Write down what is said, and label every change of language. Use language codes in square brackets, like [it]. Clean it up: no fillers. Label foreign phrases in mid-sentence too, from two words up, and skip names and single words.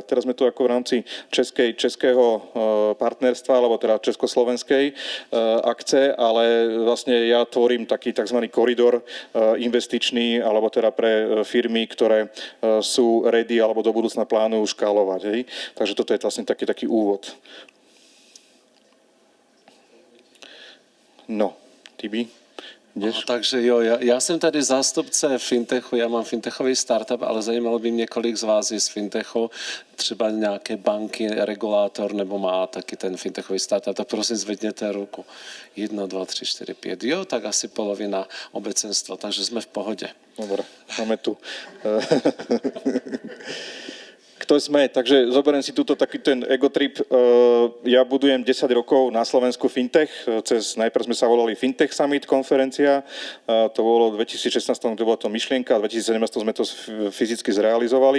[sk] Teraz sme tu ako v rámci českého partnerstva, alebo teda československej akce, ale vlastne ja tvorím taký tzv. Koridor investičný, alebo teda pre firmy, ktoré sú ready, alebo do budúcna plánujú škálovať. Hej? Takže toto je vlastne taký úvod. No, Tibi? [cs] No, takže jo, já jsem tady zástupce fintechu, já mám fintechový startup, ale zajímalo by mě, kolik z vás je z fintechu, třeba nějaké banky, regulátor, nebo má taky ten fintechový startup, tak prosím zvedněte ruku. 1, 2, 3, 4, 5, jo, tak asi polovina obecenstva, takže jsme v pohodě. [sk] Dobre, máme tu. Kto sme, takže zoberiem si túto taký ten egotrip. Ja budujem 10 rokov na Slovensku fintech. Najprv sme sa volali Fintech Summit konferencia. To bolo v 2016, kde bola to myšlienka, a v 2017 sme to fyzicky zrealizovali.